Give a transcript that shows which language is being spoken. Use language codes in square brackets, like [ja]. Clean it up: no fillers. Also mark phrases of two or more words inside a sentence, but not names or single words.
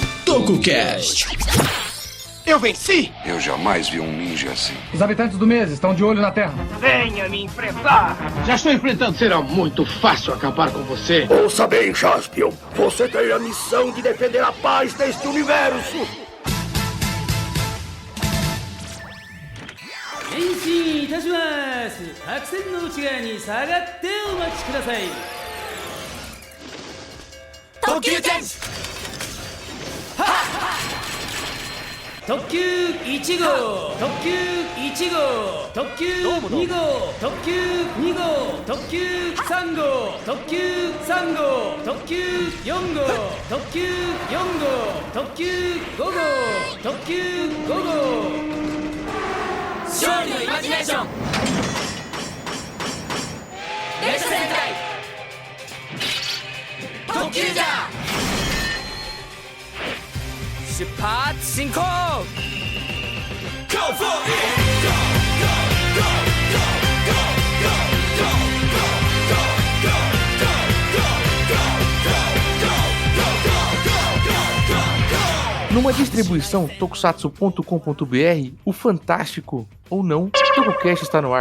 [pt] TokuCast. Eu venci! Eu jamais vi um ninja assim. Os habitantes do mês estão de olho na Terra. Venha me enfrentar! Já estou enfrentando. Será muito fácil acabar com você. Ouça bem, Jaspion. Você tem a missão de defender a paz deste universo. [ja] 変身いたします. 白線の内側に下がってお待ちください. TokuCast. 特急1号特急1号特急2号特急2号特急3号特急3号特急4号特急4号特急5号特急5号勝利のイマジネーション。列車戦隊特急じゃ。出発進行。 [en] Go for it! Go, go, go, go, go, go, go, go, go, go, go, go, go, go, go, go, go, go. [pt] Numa distribuição tokusatsu.com.br, o fantástico, ou não, TokuCast está no ar.